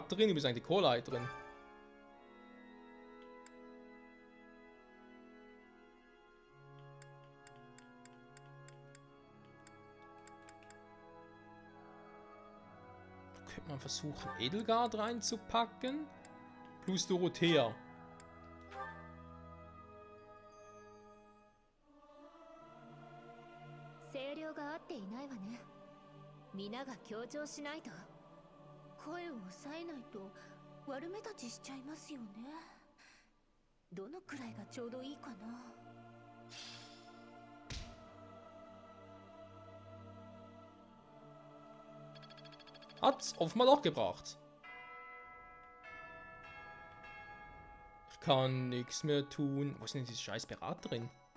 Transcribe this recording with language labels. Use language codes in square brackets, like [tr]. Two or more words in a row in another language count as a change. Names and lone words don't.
[de] Du bist eigentlich die Chorleiterin. Könnte man versuchen, Edelgard reinzupacken. Plus Dorothea. [ja] 声量が合っていないわね。皆が協調しないと。声を抑えないと悪目立ちしちゃいますよね。どのくらいがちょうどいいかな。 [de] Hat's offenbar doch gebracht. Ich kann nichts mehr tun. Wo ist denn diese scheiß Beraterin?